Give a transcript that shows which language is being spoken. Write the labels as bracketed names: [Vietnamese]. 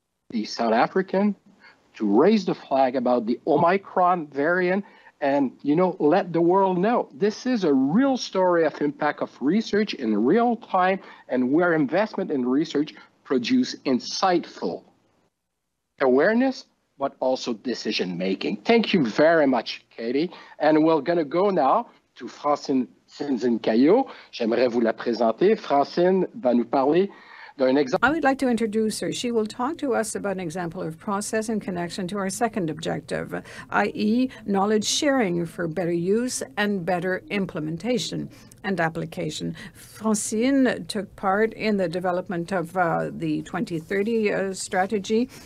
[English] the South African to raise the flag about the Omicron variant and, let the world know this is a real story of impact of research in real time, and where investment in research produce insightful awareness, but also decision-making. Thank you very much, Katie. And we're going to go now to Francine Sinzin-Caillot. [French] J'aimerais vous la présenter. Francine va nous parler d'un exemple. [English] I would like to introduce her. She will talk to us about an example of process in connection to our second objective, i.e. knowledge sharing for better use and better implementation and application. Francine took part in the development of the 2030 strategy.